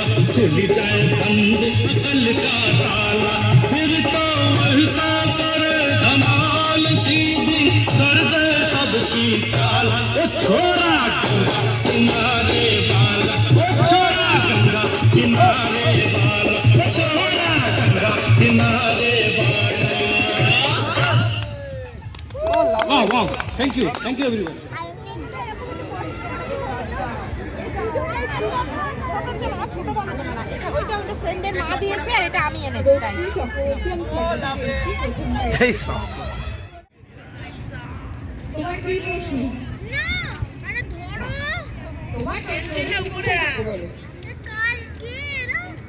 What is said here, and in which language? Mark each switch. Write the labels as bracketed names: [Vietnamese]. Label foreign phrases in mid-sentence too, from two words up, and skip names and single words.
[Hindi] खुल जाए बंद अकल का ताला फिर तो वैसा करे धमाल सीधी कर दे सबकी चाल ओ छोरा गंगा किनारे वाला ओ छोरा गंगा किनारे वाला ओ छोरा गंगा किनारे वाला वाह वाह [English] thank you everyone [Bangla] ফ্রেন্ডের মা দিয়েছে আর এটা আমি এনেছি তাই এই সব না আরে ধরো তোমার টেনশনের উপরে কালকে না